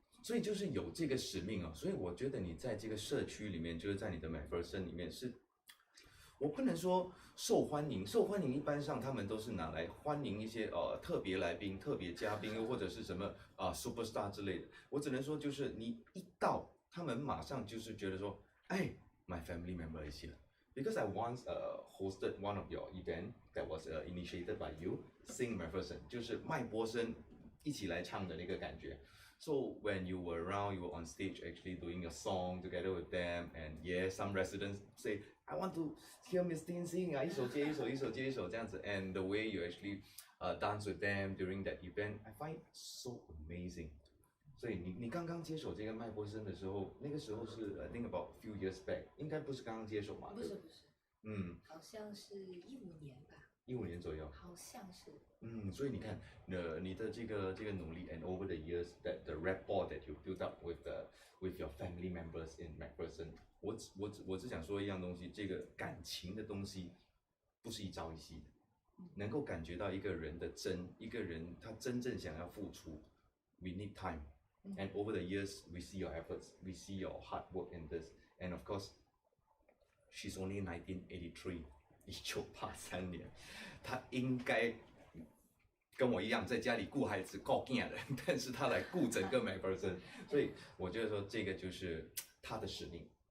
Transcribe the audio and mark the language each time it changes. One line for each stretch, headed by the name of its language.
Chinese: 所以就是有这个使命啊，所以我觉得你在这个社区里面，就是在你的MacPherson里面是，我不能说受欢迎，受欢迎一般上他们都是拿来欢迎一些特别来宾、特别嘉宾，或者是什么superstar 之类的。我只能说就是你一到，他们马上就是觉得说，哎 ，
English: my family member is here。 Because I once hosted one of your event that was initiated by you, Sing MacPherson，
Chinese: 就是麦波森一起来唱的那个感觉。
English: So when you were around, you were on stage actually doing a song together with them, and yeah, some residents say, I want to hear Miss Tin sing 啊，
Chinese: 一首接一首，一首接一首这样子。
English: And the way you actually dance with them during that event, I find so amazing.
Chinese: 所以你刚刚接手这个麦波森的时候，那个时候是
English: I think about few years back，
Chinese: 应该不是刚刚接手嘛？不是，好像是15年吧。 15年左右。好像是。所以你看，你的这个努力 ，
English: and over the years that the rapport that you built up with your family members in MacPherson，
Chinese: 我只想说一样东西，这个感情的东西不是一朝一夕的，能够感觉到一个人的一个人他真正想要付出 ，
English: we need time。 And over the years, we see your efforts, we see your hard work in this. And of course, she's only 1983,
Chinese: 1983年，她应该跟我一样在家里顾孩子、顾囝的，但是她来顾整个MacPherson，所以我觉得说这个就是她的使命。